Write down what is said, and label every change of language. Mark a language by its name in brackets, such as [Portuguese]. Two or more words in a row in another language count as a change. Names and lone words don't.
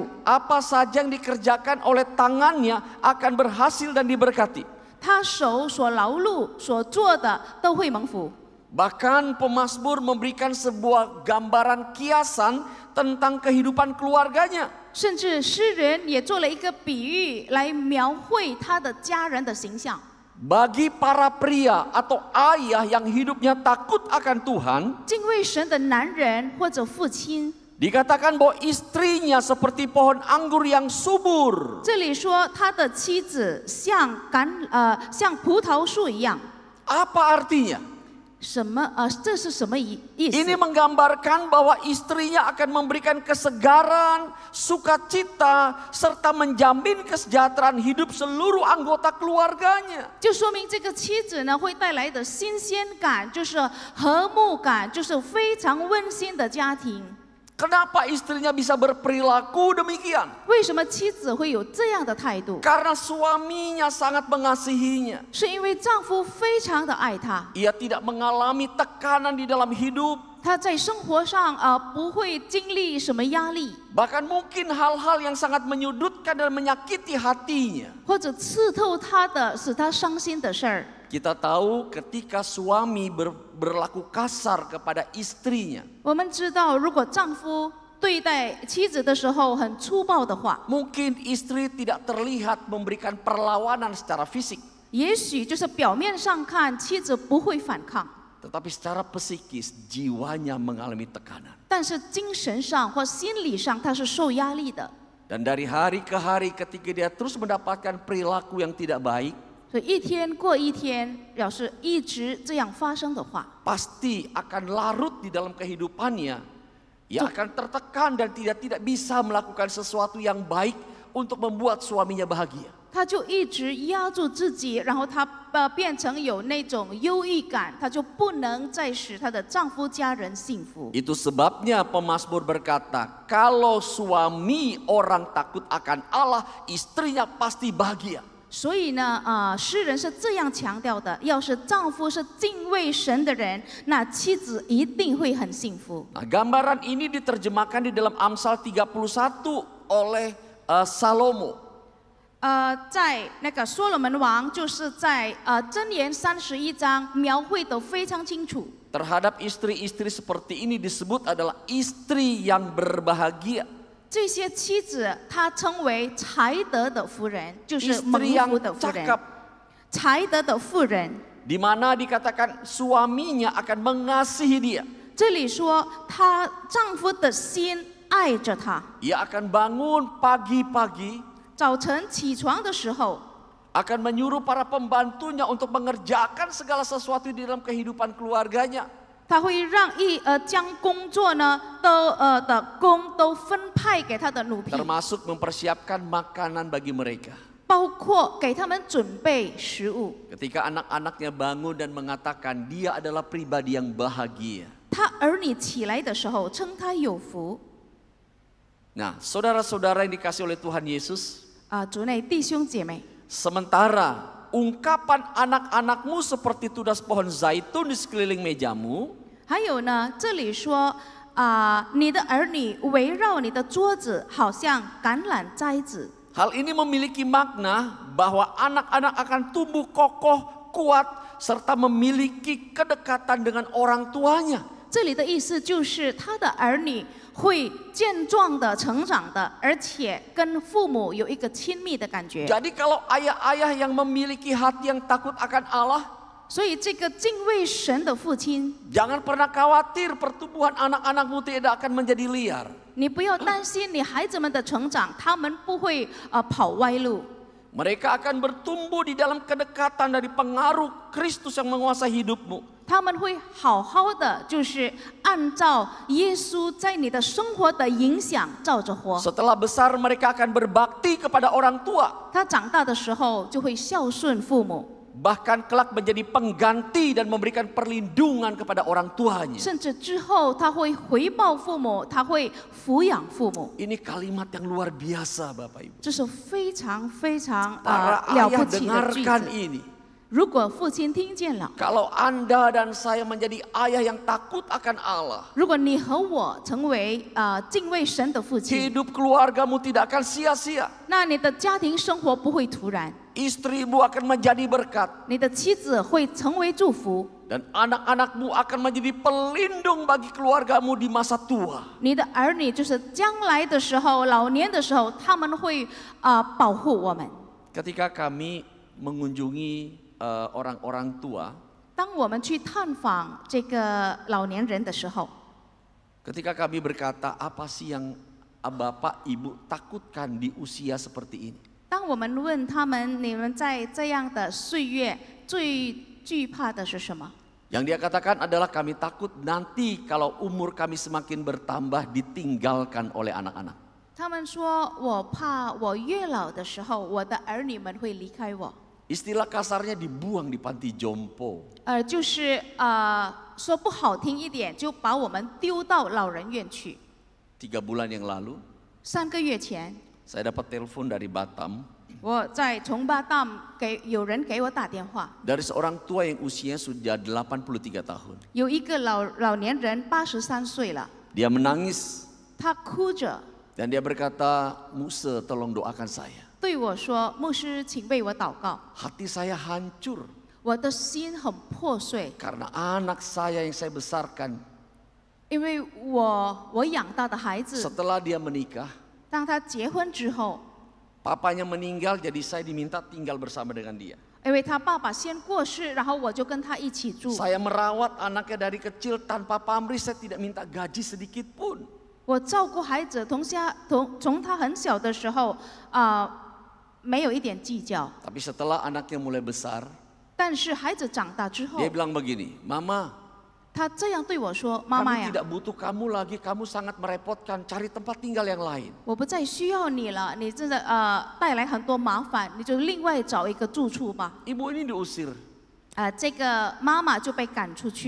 [Indonesian] Apa saja yang dikerjakan oleh tangannya akan berhasil dan diberkati. [Chinese] 他手所劳碌所做的都会蒙福。 [Indonesian] Bahkan pemazmur memberikan sebuah gambaran kiasan tentang kehidupan keluarganya. [Chinese] 甚至诗人也做了一个比喻来描绘他的家人的形象。 [Indonesian] Bagi para pria atau ayah yang hidupnya takut akan Tuhan, [Chinese] 敬畏神的男人或者父亲， [Indonesian] dikatakan bahwa istrinya seperti pohon anggur yang subur. [Chinese] 这里说他的妻子像葡萄树一样。 [Indonesian] Apa artinya? [Chinese] 这是什么意思？ [Indonesian] Ini menggambarkan bahwa istrinya akan memberikan kesegaran, sukacita, serta menjamin kesejahteraan hidup seluruh anggota keluarganya. [Chinese] 就说明这个妻子呢会带来的新鲜感，就是和睦感，就是非常温馨的家庭。 [Indonesian] Kenapa istrinya bisa berperilaku demikian? [Chinese] 为什么妻子会有这样的态度？ [Indonesian] Karena suaminya sangat mengasihinya. [Chinese] 是因为丈夫非常的爱她， [Indonesian] Ia tidak mengalami tekanan di dalam hidup. [Chinese] 她在生活上不会经历什么压力， [Indonesian] Bahkan mungkin hal-hal yang sangat menyudutkan dan menyakiti hatinya. [Chinese] 或者刺透她的、使她伤心的事儿。 [Indonesian] Kita tahu ketika suami berlaku kasar kepada istrinya, [Chinese] 我们知道，如果丈夫对待妻子的时候很粗暴的话， [Indonesian] mungkin istri tidak terlihat memberikan perlawanan secara fisik, [Chinese] 也许就是表面上看妻子不会反抗， [Indonesian] tetapi secara psikis jiwanya mengalami tekanan. [Chinese] 但是精神上或心理上她是受压力的。 [Indonesian] Dan dari hari ke hari ketika dia terus mendapatkan perilaku yang tidak baik, [Chinese] 所以一天过一天，要是一直这样发生的话， [Indonesian] pasti akan larut di dalam kehidupannya. Ia akan tertekan dan tidak bisa melakukan sesuatu yang baik untuk membuat suaminya bahagia. [Chinese] 她就一直压住自己，然后她变成有那种忧郁感，她就不能再使她的丈夫家人幸福。 [Indonesian] Itu sebabnya pemazmur berkata, kalau suami orang takut akan Allah, istrinya pasti bahagia. [Chinese] 所以呢，诗人是这样强调的：要是丈夫是敬畏神的人，那妻子一定会很幸福。 [Indonesian] Nah, gambaran ini diterjemahkan di dalam Amsal 31 oleh Salomo. [Chinese] 在那个所罗门王，就是在箴言31章描绘得非常清楚。 [Indonesian] Terhadap istri-istri seperti ini disebut adalah istri yang berbahagia. [Chinese] 这些妻子，她称为才德的妇人，就是蒙 [Indonesian] Istri yang [Chinese] 福的妇人。 [Indonesian] cakap. [Chinese] 才德的妇人， [Indonesian] Di mana dikatakan suaminya akan mengasihi dia. [Chinese] 这里说她丈夫的心爱着她， [Indonesian] Ia akan bangun pagi-pagi, [Chinese] 早晨起床的时候， [Indonesian] akan menyuruh para pembantunya untuk mengerjakan segala sesuatu di dalam kehidupan keluarganya. [Chinese] 他会让将工作呢的工都分派给他的奴婢， [Indonesian] termasuk mempersiapkan makanan bagi mereka. [Chinese] 包括给他们准备食物。 [Indonesian] Ketika anak-anaknya bangun dan mengatakan dia adalah pribadi yang bahagia. [Chinese] 他儿女起来的时候，称他有福。 [Indonesian] Nah, saudara-saudara yang dikasih oleh Tuhan Yesus, [Chinese] 主内弟兄姐妹， [Indonesian] sementara ungkapan anak-anakmu seperti tunas pohon zaitun di sekeliling mejamu, [Chinese] 还有呢，这里说你的儿女围绕你的桌子，好像橄榄摘子。 [Indonesian] hal ini memiliki makna bahwa anak-anak akan tumbuh kokoh, kuat, serta memiliki kedekatan dengan orang tuanya. [Chinese] 这里的意思就是他的儿女会健壮的成长的，而且跟父母有一个亲密的感觉。 [Indonesian] Jadi kalau ayah-ayah yang memiliki hati yang takut akan Allah, [Chinese] 所以这个敬畏神的父亲， [Indonesian] jangan pernah khawatir pertumbuhan anak-anakmu tidak akan menjadi liar. [Chinese] 你不要担心你孩子们的成长，他们不会跑歪路。 [Indonesian] Mereka akan bertumbuh di dalam kedekatan dari pengaruh Kristus yang menguasai hidupmu. [Chinese] 他们会好好的，就是按照耶稣在你的生活的影响照着活。 [Indonesian] Setelah besar mereka akan berbakti kepada orang tua. [Chinese] 他长大的时候就会孝顺父母， [Indonesian] Bahkan kelak menjadi pengganti dan memberikan perlindungan kepada orang tuanya. [Chinese] 甚至之后他会回报父母，他会抚养父母。 [Indonesian] Ini kalimat yang luar biasa Bapak Ibu. [Chinese] 这是非常非常 [Indonesian] Para [Chinese] 了 [Indonesian] ayah [Chinese] 不起的句 [Indonesian] dengarkan [Chinese] 子。 [Indonesian] ini. [Chinese] 如果父亲听见了， [Indonesian] Kalau Anda dan saya menjadi ayah yang takut akan Allah, [Chinese] 如果你和我成为敬畏神的父亲， [Indonesian] hidup keluargamu tidak akan sia-sia. [Chinese] 那你的家庭生活不会突然， [Indonesian] Istrimu akan menjadi berkat. [Chinese] 你的妻子会成为祝福， [Indonesian] Dan anak-anakmu akan menjadi pelindung bagi keluargamu di masa tua. [Chinese] 你的儿女就是将来的时候、老年的时候，他们会保护我们。 [Indonesian] Ketika kami mengunjungi orang-orang tua, [Chinese] 当我们去探访这个老年人的时候， [Indonesian] ketika kami berkata, apa sih yang Bapak Ibu takutkan di usia seperti ini? [Chinese] 当我们问他们，你们在这样的岁月最惧怕的是什么？ [Indonesian] Yang dia katakan adalah kami takut nanti kalau umur kami semakin bertambah ditinggalkan oleh anak-anak. [Chinese] 他们说：“我怕我越老的时候，我的儿女们会离开我。” [Indonesian] Istilah kasarnya dibuang di panti jompo. [Chinese] 就是说不好听一点，就把我们丢到老人院去。 [Indonesian] 3 bulan yang lalu, [Chinese] 3 个月前， [Indonesian] saya dapat telepon dari Batam [Chinese] 我从巴淡有人给我打电话， [Indonesian] dari seorang tua yang usianya sudah 83 tahun. [Chinese] 有一个老年人83岁了， [Indonesian] Dia menangis [Chinese] 他哭着 [Indonesian] dan dia berkata, Musa tolong doakan saya. [Chinese] 对我说：“牧师，请为我祷告， [Indonesian] Hati saya hancur [Chinese] 我的心很破碎， [Indonesian] karena anak saya yang saya besarkan [Chinese] 因为我养大的孩子， [Indonesian] setelah dia menikah, [Chinese] 当他结婚之后， [Indonesian] papanya meninggal jadi saya diminta tinggal bersama dengan dia. [Chinese] 因为他爸爸先过世，然后我就跟他一起住。 [Indonesian] Saya merawat anaknya dari kecil tanpa pamrih, saya tidak minta gaji sedikit pun. [Chinese] 我照顾孩子，从他很小的时候没有一点计较。 [Indonesian] Tapi setelah anaknya mulai besar, [Chinese] 但是孩子长大之后 [Indonesian] dia，bilang begini, Mama, [Chinese] 他这样对我说：“妈妈 [Indonesian] kami [Chinese] 呀， [Indonesian] tidak butuh kamu lagi, kamu sangat merepotkan, cari tempat tinggal yang lain. [Chinese] 我不再需要你了，你真的带来很多麻烦，你就另外找一个住处吧。” [Indonesian] Ibu ini diusir. [Chinese] 这个妈妈就被赶出去，